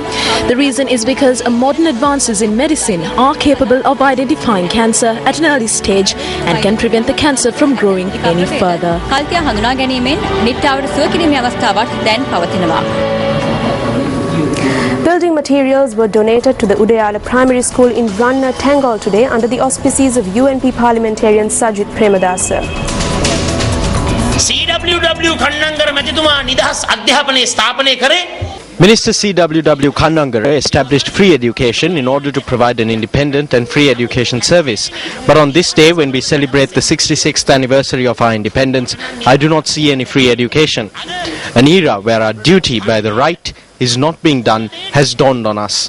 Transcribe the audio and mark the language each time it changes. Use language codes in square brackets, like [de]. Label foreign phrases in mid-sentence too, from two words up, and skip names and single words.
[en] The reason is because modern advances in medicine are capable of identifying cancer at an early stage and can prevent the cancer from growing any further. Building materials were donated to the Udayala Primary School in Ranna, Tangal today under the auspices of UNP parliamentarian Sajid Premadasa. [si] CWW खंडंगर मැතිතුමා නිදහස් අධ්‍යාපනයේ ස්ථාපනය කරේ [en] Minister C.W.W. Kannangara established free education in order to provide an independent and free education service. But on this day, when we celebrate the 66th anniversary of our independence, I do not see any free education. An era where our duty by the right is not being done has dawned on us.